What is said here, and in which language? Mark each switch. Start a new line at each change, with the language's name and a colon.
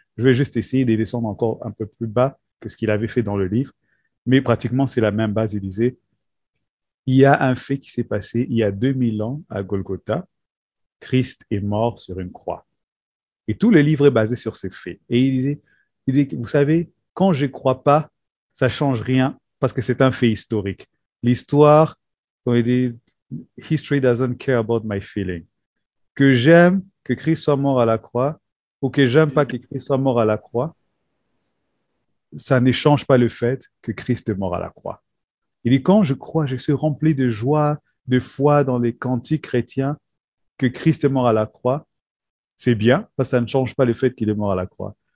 French: Je vais juste essayer de descendre encore un peu plus bas que ce qu'il avait fait dans le livre, mais pratiquement c'est la même base. Il disait, il y a un fait qui s'est passé il y a 2000 ans à Golgotha, Christ est mort sur une croix. Et tout le livre est basé sur ces faits. Et il dit, vous savez, quand je ne crois pas, ça ne change rien parce que c'est un fait historique. L'histoire, comme il dit,
English: history doesn't care about my feeling.
French: Que j'aime que Christ soit mort à la croix ou que j'aime pas que Christ soit mort à la croix, ça n'échange pas le fait que Christ est mort à la croix. Il dit, quand je crois, je suis rempli de joie, de foi dans les cantiques chrétiens que Christ est mort à la croix, c'est bien, parce que ça ne change pas le fait qu'il est mort à la croix.